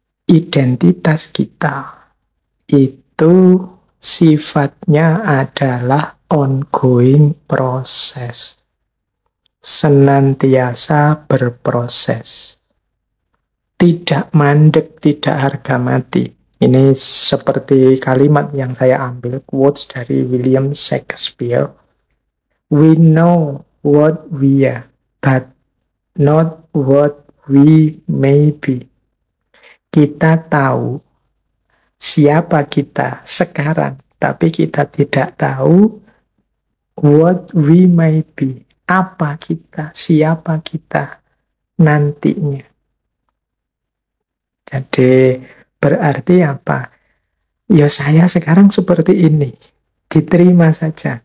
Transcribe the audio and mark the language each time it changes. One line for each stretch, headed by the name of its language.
Indonesian: Identitas kita itu sifatnya adalah ongoing proses. Senantiasa berproses. Tidak mandek, tidak harga mati. Ini seperti kalimat yang saya ambil, quotes dari William Shakespeare.
English: We know what we are, but not what we may be.
Indonesian: Kita tahu siapa kita sekarang, tapi kita tidak tahu
English: what we may be.
Indonesian: Apa kita, siapa kita nantinya. Jadi berarti apa? Ya saya sekarang seperti ini, diterima saja.